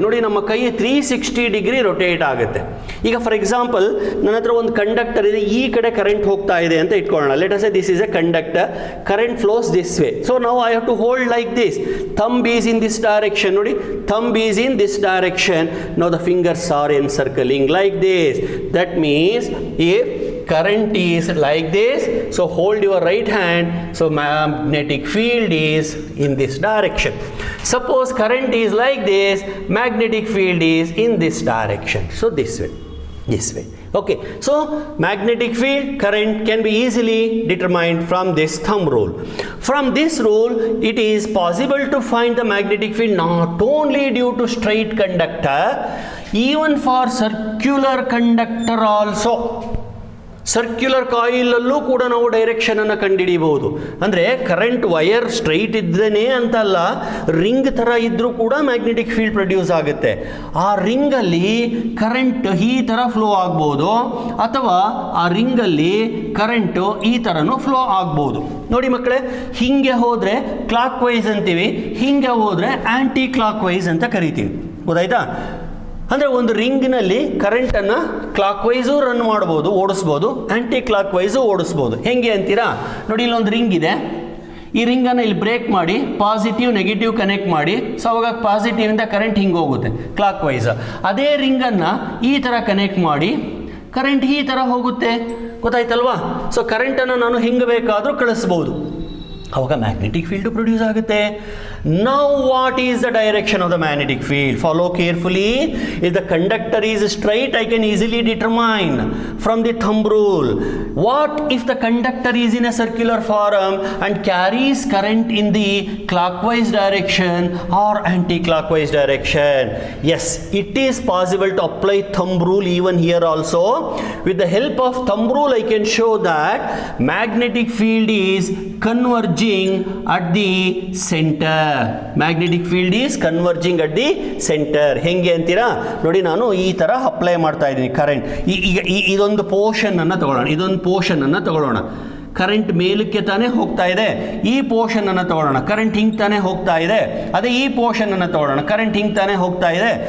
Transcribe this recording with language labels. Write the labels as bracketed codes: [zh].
[kn] ನೋಡಿ ನಮ್ಮ ಕೈ 360 ಡಿಗ್ರಿ ರೊಟೇಟ್ ಆಗುತ್ತೆ. ಈಗ ಫಾರ್ ಎಕ್ಸಾಂಪಲ್ ನನ್ನ ಹತ್ರ ಒಂದು ಕಂಡಕ್ಟರ್ ಇದೆ, ಈ ಕಡೆ ಕರೆಂಟ್ ಹೋಗ್ತಾ ಇದೆ ಅಂತ ಇಟ್ಕೊಳ್ಳೋಣ. [en] Let us say this is a conductor, current flows this way. So ನಾವು I have to hold like this. Thumb is in this direction. ನೋಡಿ, thumb is in this direction. Now the fingers are encircling like this. That means if current is like this, so hold your right hand, so magnetic field is in this direction. Suppose current is like this, magnetic field is in this direction, so this way. Okay, so magnetic field, current can be easily determined from this thumb rule. From this rule, it is possible to find the magnetic field not only due to straight conductor, even for circular conductor also. [kn] Circular ಕಾಯಿಲಲ್ಲೂ ಕೂಡ ನಾವು ಡೈರೆಕ್ಷನನ್ನು ಕಂಡುಹಿಡಿಯಬಹುದು. ಅಂದರೆ current wire straight ಇದ್ರೇ ಅಂತಲ್ಲ, ring ಥರ ಇದ್ದರೂ ಕೂಡ magnetic field produce ಆಗುತ್ತೆ. ಆ ರಿಂಗಲ್ಲಿ ಕರೆಂಟ್ ಈ ಥರ ಫ್ಲೋ ಆಗ್ಬೋದು, ಅಥವಾ ಆ ರಿಂಗಲ್ಲಿ ಕರೆಂಟು ಈ ಥರನೂ ಫ್ಲೋ ಆಗ್ಬೋದು. ನೋಡಿ ಮಕ್ಕಳೇ, ಹೀಗೆ ಹೋದರೆ ಕ್ಲಾಕ್ ವೈಸ್ ಅಂತೀವಿ, ಹೀಗೆ ಹೋದರೆ ಆ್ಯಂಟಿ ಕ್ಲಾಕ್ ವೈಸ್ ಅಂತ ಕರಿತೀವಿ. ಗೊತ್ತಾಯ್ತಾ? ಅಂದರೆ ಒಂದು ರಿಂಗ್ನಲ್ಲಿ ಕರೆಂಟನ್ನು ಕ್ಲಾಕ್ ವೈಸು ರನ್ ಮಾಡ್ಬೋದು, ಓಡಿಸ್ಬೋದು, ಆ್ಯಂಟಿ ಕ್ಲಾಕ್ ವೈಸು ಓಡಿಸ್ಬೋದು. ಹೆಂಗೆ ಅಂತೀರಾ? ನೋಡಿ, ಇಲ್ಲೊಂದು ರಿಂಗ್ ಇದೆ, ಈ ರಿಂಗನ್ನು ಇಲ್ಲಿ ಬ್ರೇಕ್ ಮಾಡಿ ಪಾಸಿಟಿವ್ ನೆಗೆಟಿವ್ ಕನೆಕ್ಟ್ ಮಾಡಿ, ಸೊ ಅವಾಗ ಪಾಸಿಟಿವಿಂದ ಕರೆಂಟ್ ಹಿಂಗೆ ಹೋಗುತ್ತೆ ಕ್ಲಾಕ್ ವೈಸ್. ಅದೇ ರಿಂಗನ್ನು ಈ ಥರ ಕನೆಕ್ಟ್ ಮಾಡಿ ಕರೆಂಟ್ ಈ ಥರ ಹೋಗುತ್ತೆ. ಗೊತ್ತಾಯ್ತಲ್ವಾ? ಸೊ ಕರೆಂಟನ್ನು ನಾನು ಹಿಂಗೆ ಬೇಕಾದರೂ ಕಳಿಸ್ಬೋದು, ಅವಾಗ ಮ್ಯಾಗ್ನೆಟಿಕ್ ಫೀಲ್ಡ್ ಪ್ರೊಡ್ಯೂಸ್ ಆಗುತ್ತೆ. [en] Now what is the direction of the magnetic field? Follow carefully. If the conductor is straight, I can easily determine from the thumb rule. What if the conductor is in a circular form and carries current in the clockwise direction or anti-clockwise direction? Yes, it is possible to apply thumb rule even here also. With the help of thumb rule, I can show that magnetic field is converging at the center. Magnetic field is converging at the centre. [kn] ಹೆಂಗೆ ಅಂತೀರಾ? ನೋಡಿ, ನಾನು ಈ ಥರ apply ಮಾಡ್ತಾ ಇದ್ದೀನಿ current. ಈಗ ಇದೊಂದು ಪೋರ್ಷನನ್ನು ತಗೊಳ್ಳೋಣ. ಕರೆಂಟ್ ಮೇಲಕ್ಕೆ ತಾನೇ ಹೋಗ್ತಾ ಇದೆ, ಈ ಪೋರ್ಷನನ್ನು ತಗೊಳ್ಳೋಣ. ಕರೆಂಟ್ ಹಿಂಗೆ ತಾನೇ ಹೋಗ್ತಾ ಇದೆ, ಅದೇ ಈ ಪೋರ್ಷನನ್ನು ತಗೊಳ್ಳೋಣ. ಕರೆಂಟ್ ಹಿಂಗೆ ತಾನೇ ಹೋಗ್ತಾ ಇದೆ.